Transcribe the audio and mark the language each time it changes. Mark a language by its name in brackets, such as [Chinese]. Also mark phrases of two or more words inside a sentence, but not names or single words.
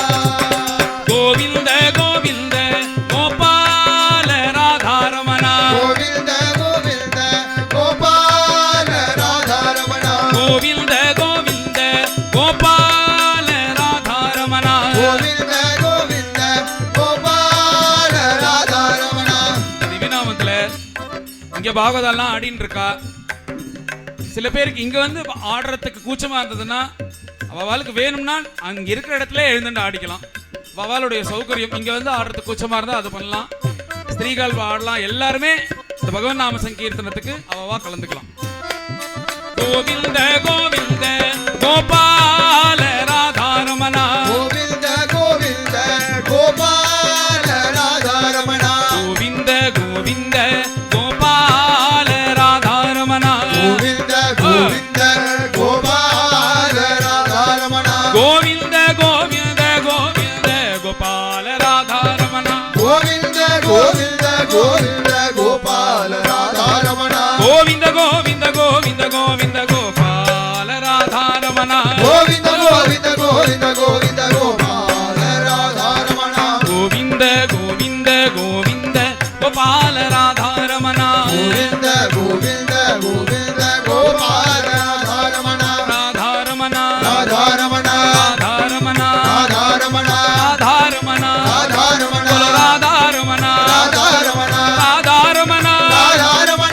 [Sanskrit] गोविंद गोविंद गोपाल राधारमण गोविंद गोविंद गोपाल राधारमण गोविंद गोविंद गोपाल राधारमण गोविंद गोविंद गोपाल राधारमण [Tamil] திவ்யநாமத்துல இங்க பாகவதெல்லாம் ஆடின்னு இருக்கா. சில பேருக்கு இங்க வந்து ஆடுறதுக்கு கூச்சமா இருந்ததுன்னா அவளுக்கு வேணும்னா அங்க இருக்கிற இடத்துல எழுந்துட்டு ஆடிக்கலாம். அவளுடைய சௌகரியம். இங்க வந்து ஆடுறதுக்கு கூச்சமா இருந்தா அது பண்ணலாம். ஸ்திரீகள் ஆடலாம். எல்லாருமே இந்த பகவன் நாம சங்கீர்த்தனத்துக்கு அவவா கலந்துக்கலாம். [Sanskrit] கோவிந்த கோவிந்த கோபால ராதாரமண गोविंद गोविंद गोपाल राधारमण கோவிந்த கோவிந்த கோபால ராதாரமண गोविंद गोविंद गोपाल राधारमण கோவிந்த கோவிந்த கோவிந்த கோபால ராதாரமண गोविंद गोविंद गोविंद गोपाल राधारमण கோவிந்த கோவிந்த கோவிந்த கோவிந்த கோபால ராதாரமண गोविंद गोविंद गोविंद गोविंद गोपाल राधारमण கோவிந்த கோவிந்த கோவிந்த கோபால ராதாரமண गोविंद गोविंद गोविंद गोपाल राधारमण ராதாரமண राधारमण ராதாரமண राधारमण ராதாரமண राधारमण ராதாரமண राधारमण ராதாரமண राधारमण